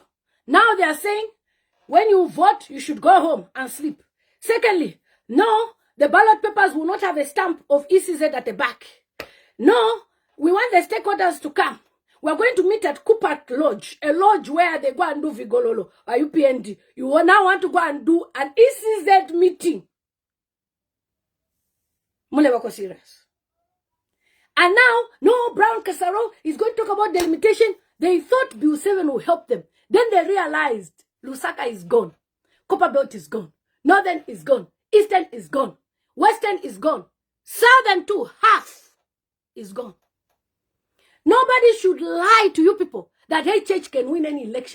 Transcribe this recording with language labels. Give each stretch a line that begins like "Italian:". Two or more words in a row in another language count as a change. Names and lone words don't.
English: Now they are saying, when you vote, you should go home and sleep. Secondly, no, the ballot papers will not have a stamp of ECZ at the back. No, we want the stakeholders to come. We're going to meet at Cooper Lodge, a lodge where they go and do Vigololo or UPND. You will now want to go and do an ECZ meeting.
Bemba: Mule wako serious.
English: And now, no, Brown Kasaro is going to talk about delimitation. They thought Bill 7 will help them. Then they realized Lusaka is gone. Copper Belt is gone. Northern is gone. Eastern is gone. Western is gone. Southern too, half is gone. Nobody should lie to you people that HH can win any election.